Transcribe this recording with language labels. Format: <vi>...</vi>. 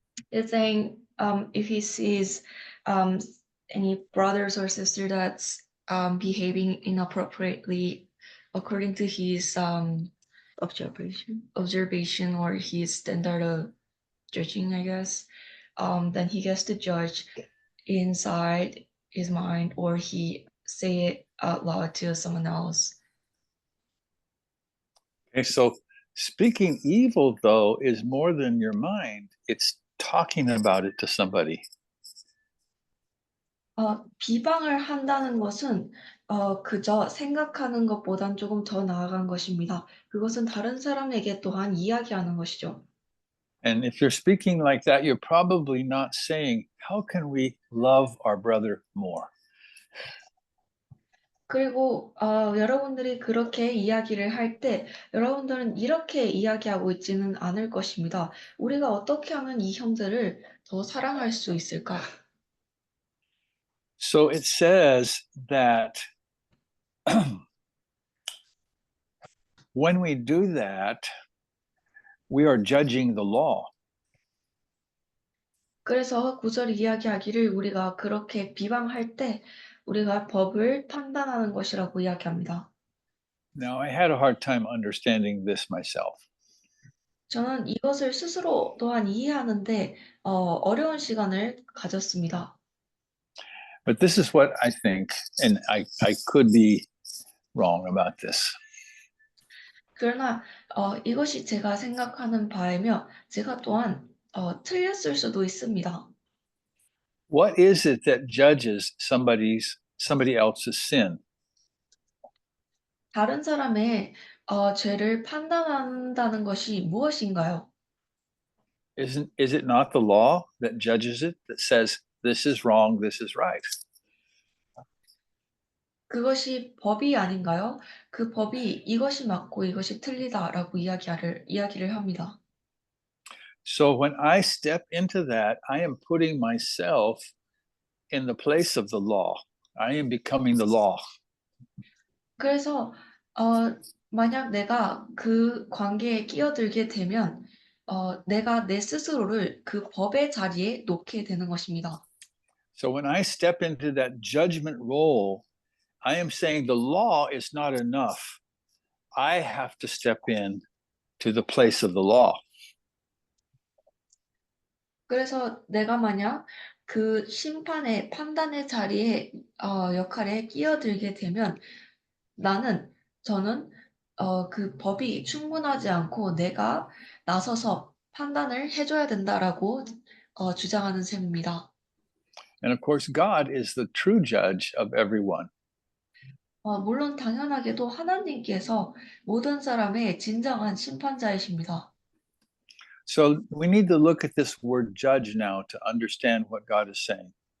<en>It's saying if he sees any brothers or sister that's behaving inappropriately according to his observation or his standard of judging, I guess, then he gets to judge inside his mind or he say it out loud to someone else. Okay, so speaking evil, though, is more than your mind. It's talking about it to somebody.</en> <ko>비방을 한다는 것은 그저 생각하는 것보단 조금 더 나아간 것입니다. 그것은 다른 사람에게 또한 이야기하는 것이죠.</ko> <en>And if you're speaking like that, you're probably not saying, how can we love our brother more?</en> <ko>그리고 여러분들이 그렇게 이야기를 할 때 여러분들은 이렇게 이야기하고 있지는 않을 것입니다. 우리가 어떻게 하면 이 형제를 더 사랑할 수 있을까?</ko> <en>So it says that when we do that, we are judging the law.</en> <ko>그래서 구절이 이야기하기를 우리가 그렇게 비방할 때 우리가 법을 판단하는 것이라고 이야기합니다.</ko> <en>Now, I had a hard time understanding this myself.</en> <ko>저는 이것을 스스로 또한 이해하는데 어려운 시간을 가졌습니다.</ko> <en>But this is what I think, and I could be wrong about this.</en> <ko>그러나 이것이 제가 생각하는 바이며 제가 또한 틀렸을 수도 있습니다.</ko> <en>What is it that judges somebody else's sin?</en> <ko>다른 사람의 죄를 판단한다는 것이 무엇인가요?</ko> <en>Is it not the law that judges it, that says this is wrong, this is right?</en> <ko>그것이 법이 아닌가요? 그 법이 이것이 맞고 이것이 틀리다라고 이야기를 합니다.</ko> <en>So when I step into that, I am putting myself in the place of the law. I am becoming the law.</en> <ko>그래서 만약 내가 그 관계에 끼어들게 되면 내가 내 스스로를 그 법의 자리에 놓게 되는 것입니다.</ko> <en>So when I step into that judgment role, I am saying the law is not enough. I have to step in to the place of the law.</en> <ko>그래서 내가 만약 그 심판의 판단의 자리에 역할에 끼어들게 되면 저는 그 법이 충분하지 않고 내가 나서서 판단을 해줘야 된다라고 주장하는 셈입니다.</ko> <en>And of course, God is the true judge of everyone.</en> <ko>물론 당연하게도 하나님께서 모든 사람의 진정한 심판자이십니다.</ko> <en>So we need to look at this word judge now to understand what God is saying.</en>